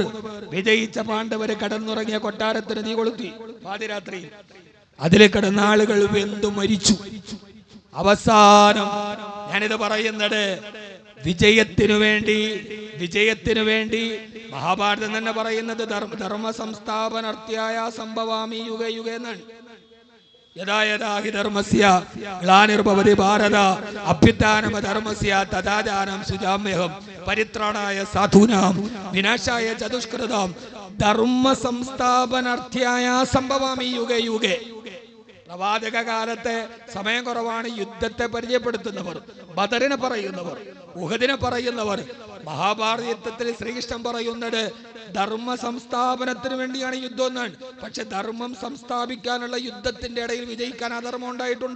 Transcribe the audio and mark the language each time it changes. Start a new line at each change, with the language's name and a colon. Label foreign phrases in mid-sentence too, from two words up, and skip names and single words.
Malayalam: വിജയിച്ച പാണ്ഡവര് കടന്നുറങ്ങിയ കൊട്ടാരത്തിന് തീ കൊളുത്തി പാതിരാത്രി. അതിൽ കിടന്ന ആളുകൾ വെന്തു മരിച്ചു. അവസാനം ഞാനിത് പറയുന്നത് വിജയത്തിനു വേണ്ടി മഹാഭാരതം തന്നെ പറയുന്നത്
Sanskrit: धर्म संस्थापनार्त्याय सम्भवामि युगे युगे
Malayalam: എന്നാണ്.
Sanskrit: यथा यथा हि धर्मस्य ग्लानिर्भवति भारत अभ्युत्थानमधर्मस्य तथाचारं सुजाम्यहं परित्राणाय साधूनां विनाशाय चतुष्कृतां धर्म संस्थापनार्त्याय सम्भवामि युगे युगे.
Malayalam: പ്രവാചക കാലത്തെ സമയം കുറവാണ്. യുദ്ധത്തെ പരിചയപ്പെടുത്തുന്നവർ, ബദറിനെ പറയുന്നവർ, ഉഹദിനെ പറയുന്നവർ. മഹാഭാരത യുദ്ധത്തിൽ ശ്രീകൃഷ്ണൻ പറയുന്നത് ധർമ്മ സംസ്ഥാപനത്തിന് വേണ്ടിയാണ് യുദ്ധം എന്നാണ്. പക്ഷെ ധർമ്മം സംസ്ഥാപിക്കാനുള്ള യുദ്ധത്തിന്റെ ഇടയിൽ വിജയിക്കാൻ അധർമ്മം ഉണ്ടായിട്ടുണ്ട്.